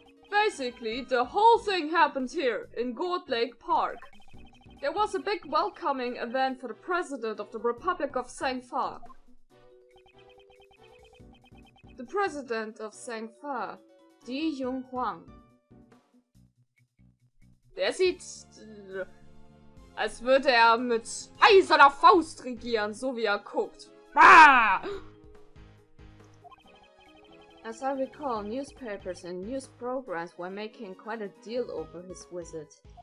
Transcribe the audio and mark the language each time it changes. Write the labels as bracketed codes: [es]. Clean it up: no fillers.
[en] Basically, the whole thing happened here, in Gold Lake Park. There was a big welcoming event for the President of the Republic of Sangfa. The President of Sangfa, Di Jung Huang. [de] Der sieht, als würde er mit eiserner Faust regieren, so wie er guckt. Ah! [en] As I recall, newspapers and news programs were making quite a deal over his visit.